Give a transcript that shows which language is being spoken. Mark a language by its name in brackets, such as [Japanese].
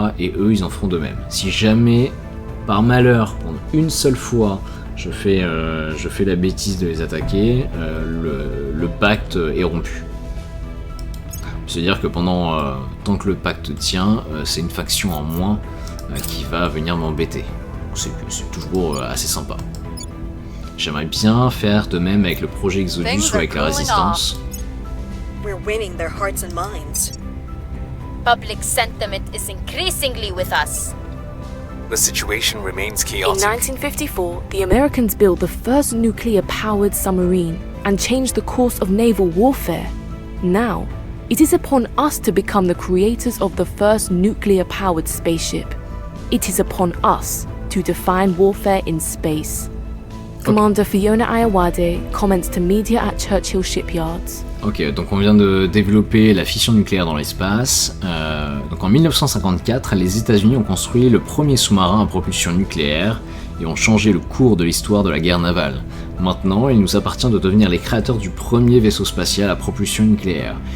[French] Et eux, ils en feront de même. Si jamais, par malheur, pour une seule fois, je fais la bêtise de les attaquer, le pacte est rompu. C'est-à-dire que tant que le pacte tient, c'est une faction en moins qui va venir m'embêter. C'est toujours assez sympa. J'aimerais bien faire de même avec le projet Exodus ou avec la Résistance. [English] We're winning their hearts and minds. Public sentiment is increasingly with us. The situation remains In chaotic. 1954, the Americans built the first nuclear-powered submarine and changed the course of naval warfare. Now, it is upon us to become the creators of the first nuclear-powered spaceship. It is upon us to define warfare in space. Commander Fiona Ayawade comments to media at Churchill Shipyards. [French] Ok, donc on vient de développer la fission nucléaire dans l'espace. Donc en 1954, les États-Unis ont construit le premier sous-marin à propulsion nucléaire et ont changé le cours de l'histoire de la guerre navale. Maintenant, il nous appartient de devenir les créateurs du premier vaisseau spatial à propulsion nucléaire.